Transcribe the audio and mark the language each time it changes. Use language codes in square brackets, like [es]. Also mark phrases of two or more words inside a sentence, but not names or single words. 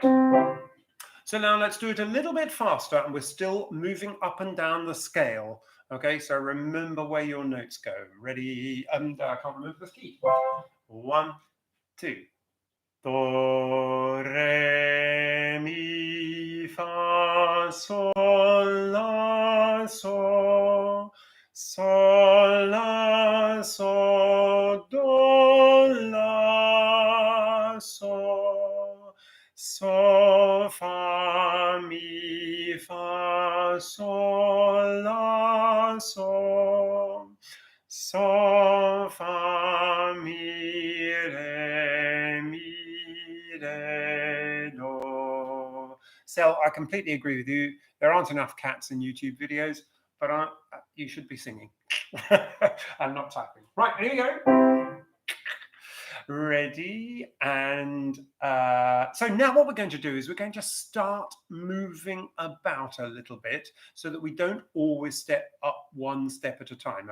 [en] So now let's do it a little bit faster, and we're still moving up and down the scale. Okay, so remember where your notes go. Ready? I can't remember the key. 1, 2. Do, re, mi, fa, sol, la, sol, sol, la, sol, do, la, sol, sol, fa, mi, fa, sol, la, sol, sol, fa, mi, re, mi, re, do. Sel, I completely agree with you. There aren't enough cats in YouTube videos, but you should be singing. I'm not typing. Right, here we go. Ready, and so now what we're going to do is we're going to start moving about a little bit so that we don't always step up one step at a time.